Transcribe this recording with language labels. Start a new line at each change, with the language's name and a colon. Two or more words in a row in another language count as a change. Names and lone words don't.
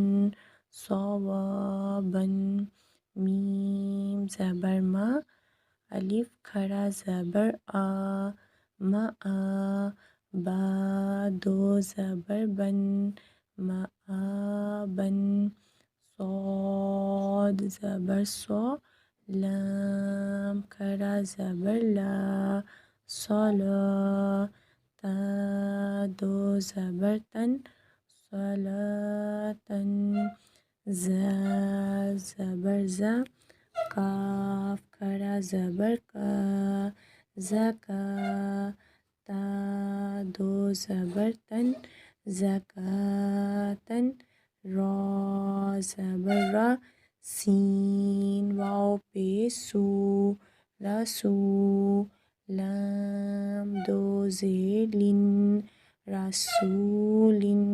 Urdu: صوابن میم زبر ما الف کھڑا زبر آ ما آ با دو زبر بن مآبن صاد زبر صا لام کھڑا زبر لا صلا تا دو زبر تن صلاتن زا زبر زا کاف کھڑا زبر کا زکا تا دو زبر تن زکاتن را زبر را سین واو پیش سو رسو لام دو زیر لن رسول